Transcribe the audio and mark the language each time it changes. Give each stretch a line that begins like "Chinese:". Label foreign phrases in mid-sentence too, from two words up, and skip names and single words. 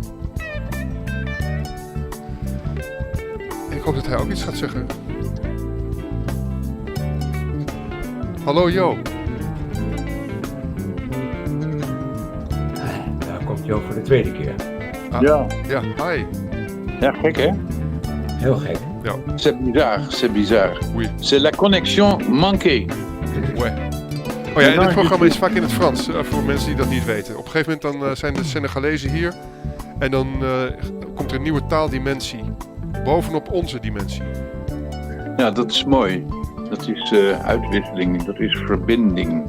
Dutch: Ik hoop dat hij ook iets gaat zeggen. Hallo Jo. Daar komt Jo voor de tweede keer. Ja. Ja, hi. Ja, gek hè? Heel gek. Ja.
French: C'est bizarre. Oui. C'est la connexion manquée. Ouais.
Dutch: Oh ja, en dit programma is vaak in het Frans, voor mensen die dat niet weten. Op een gegeven moment dan zijn de Senegalezen hier en dan komt er een nieuwe taaldimensie bovenop onze dimensie. Ja, dat is mooi. Dat is uitwisseling, dat is verbinding.